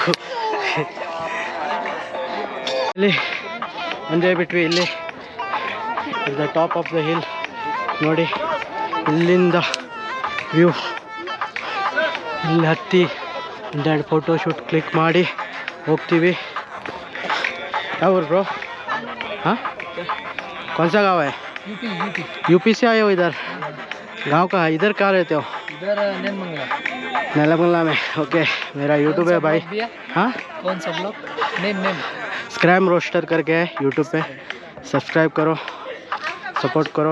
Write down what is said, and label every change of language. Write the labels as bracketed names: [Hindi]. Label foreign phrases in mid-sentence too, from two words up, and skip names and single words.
[Kannada] ಇಲ್ಲಿ ಒಂದೇ ಬಿಟ್ವಿ. ಇಲ್ಲಿ [English] the top of the hill [Kannada] ನೋಡಿ. ಇಲ್ಲಿಂದ ವ್ಯೂ ಇಲ್ಲಿ ಹತ್ತಿ ಒಂದೆರಡು [English] photoshoot click [Kannada] ಮಾಡಿ ಹೋಗ್ತೀವಿ. ಯಾವ ಊರು ಬ್ರೋ? [Hindi] हाँ कौन सा गाँव है? यूपी से आए हो इधर? गांव का है? इधर कहाँ रहते हो? इधर नेलमंगला। नेलमंगला में. ओके, मेरा यूट्यूब है भाई. हाँ, कौन सा ब्लॉग? नेम स्क्रैम रोस्टर करके है यूट्यूब पे. सब्सक्राइब करो, सपोर्ट करो.